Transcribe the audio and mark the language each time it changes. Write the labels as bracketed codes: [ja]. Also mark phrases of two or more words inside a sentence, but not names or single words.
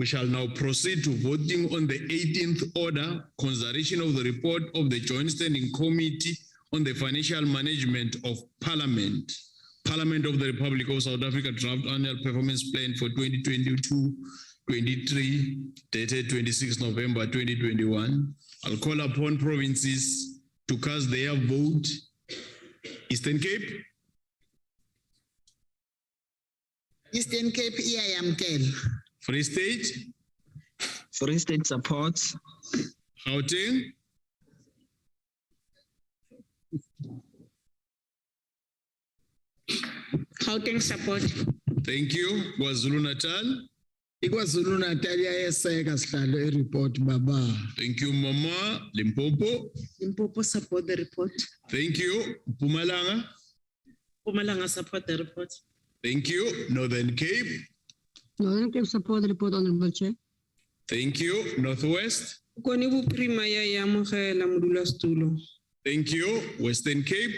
[en] We shall now proceed to voting on the 18th order, consideration of the report of the Joint Standing Committee on the Financial Management of Parliament. Parliament of the Republic of South Africa Draft Annual Performance Plan for 2022-23, dated 26 November 2021. I'll call upon provinces to cast their vote. Eastern Cape. [xh] Eastern Cape, iyayamkela. [en] Free State. Free State supports. Gauteng. Gauteng support. Thank you. KwaZulu-Natal. [zu] IKwaZulu Natal iyayeseka sihlalo report baba. [en] Thank you, Mama. Limpopo. Limpopo support the report. Thank you. Mpumalanga. Mpumalanga support the report. Thank you. Northern Cape. Northern Cape support the report, Honourable Chair. Thank you. Northwest. [tn] Koni buprima ya yamogela modulasetulo. [en] Thank you. Western Cape.